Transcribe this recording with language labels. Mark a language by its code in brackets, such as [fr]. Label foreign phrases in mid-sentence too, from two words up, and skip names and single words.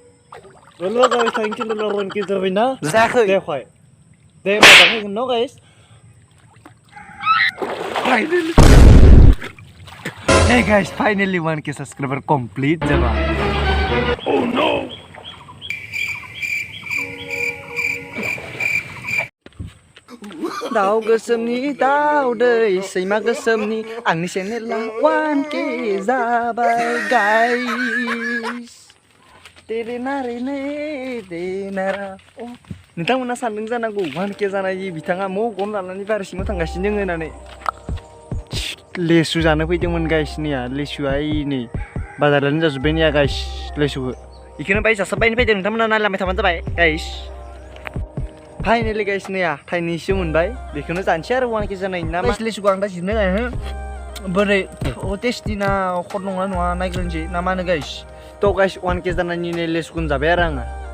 [brx] Lo [en] guys, thank you [brx] lo ron ki jabai na. Zakhai. De khoi. De ma ta khoi [en] no guys. [brx] Finally. [en] Hey guys, finally 1k subscriber complete jaba. Oh no. [brx] Daw gosemni daw dei seima gosemni angni channel 1k jabai guys. Oh, नोंथांमोना सानदों जानांगौ 1k जानायनि बिथाङा मगन लानानै बारसिङाव थांगासिनो दङ होननानै लेसु जानो फैदोंमोन गाइस निया लेसुआ नै बाजारानो जाजोब्बाय निया गाइस लेसुखौ इखौनो बाय जासाबबायनो फैदों नोंथांमोना नायलांबाय थाबानो जाबाय गाइस [en] finally guys [brx] निया थाइनैसो मोनबाय बेखौनो जानोसै आरो 1k जानायनि ना गाइस लेसुखौ आं दा जिरनो गायो बोरै टेस्टि ना खर नङा नङा नायग्रोनोसै ना मा होनो गाइस तो गाइस 1k जानायनि लेसुखौनो जाबाय आरो आङो